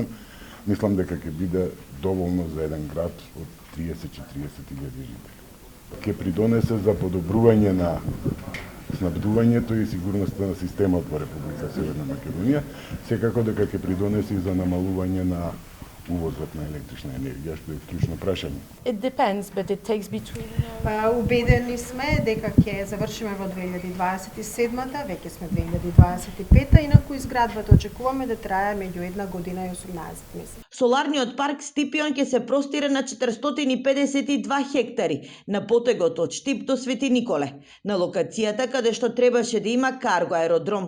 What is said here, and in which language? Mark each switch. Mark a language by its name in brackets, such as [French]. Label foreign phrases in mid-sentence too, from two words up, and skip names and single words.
[Macedonian] Мислам дека ќе биде доволно за еден град од 30-40.000 жители. Ќе придонесе за подобрување на снабдувањето и сигурноста на системот во Република Северна Македонија, секако дека ќе придонесе и за намалување на увозот на електрична енергија, што е клучно прашање. [English] It depends, but it takes between... [Macedonian] Убедени сме дека ќе завршиме во 2027-та, веќе сме 2025-та, инаку изградбата очекуваме да трае меѓу 1 година и 18 месеци. Соларниот парк Стипион ќе се простира на 452 хектари на потегот од Штип до Свети Николе, на локацијата каде што требаше да има карго аеродром.